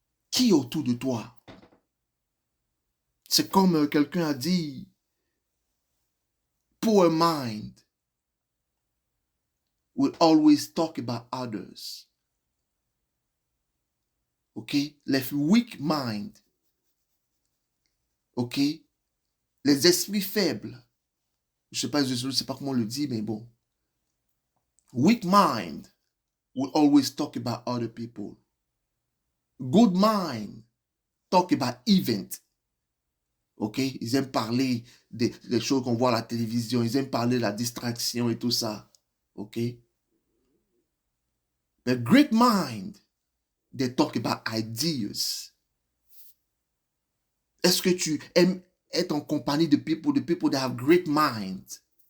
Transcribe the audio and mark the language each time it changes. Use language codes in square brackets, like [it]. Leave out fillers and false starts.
[fr] Qui est autour de toi? C'est comme quelqu'un a dit, [en] poor mind will always talk about others. OK? Les weak mind. OK? [fr] Les esprits faibles. Je ne sais pas comment on le dit, mais bon. [en] Weak mind will always talk about other people. Good mind talk about event. OK? [fr] Ils aiment parler des choses qu'on voit à la télévision. Ils aiment parler de la distraction et tout ça. [en] OK? But great mind, they talk about ideas. [fr] Est-ce que tu aimes être en compagnie de [en] people that have great minds?